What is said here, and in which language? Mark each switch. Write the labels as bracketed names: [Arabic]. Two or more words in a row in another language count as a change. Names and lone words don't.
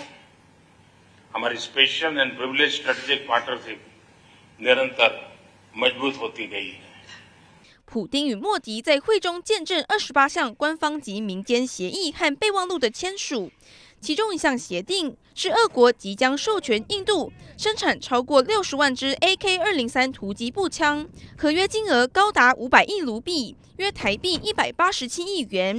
[Hindi] हमारी [English] special and privileged strategic partnership [Hindi] निरंतर मजबूत होती गई है。 [Chinese] 普丁与莫迪在会中见证28项官方及民间协议和备忘录的签署，其中一项协定是俄国即将授权印度生产超过60万支 AK-203 突击步枪，合约金额高达500亿卢币，约台币187亿元。